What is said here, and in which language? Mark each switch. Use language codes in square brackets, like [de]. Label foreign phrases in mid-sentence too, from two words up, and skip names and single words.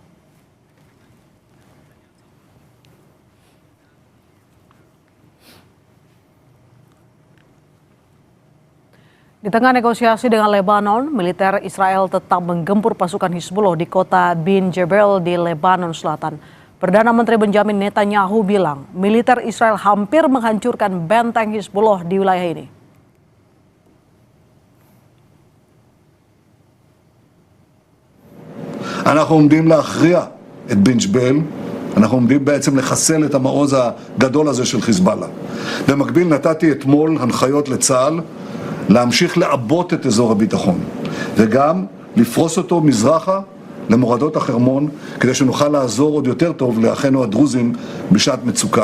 [id] Di tengah negosiasi dengan Lebanon, militer Israel tetap menggempur pasukan Hizbullah di kota Bin Jebel di Lebanon Selatan. Perdana Menteri Benjamin Netanyahu bilang militer Israel hampir menghancurkan benteng Hizbullah di wilayah ini. [he] אנחנו עומדים להכריע את בנג'בל, אנחנו עומדים בעצם לחסל את המעוז הגדול הזה של חיזבאללה. במקביל נתתי אתמול הנחיות לצה"ל להמשיך לעבות את אזור הביטחון, וגם לפרוס אותו מזרחה למורדות החרמון, כדי שנוכל לעזור עוד יותר טוב לאחינו הדרוזים בשעת מצוקה.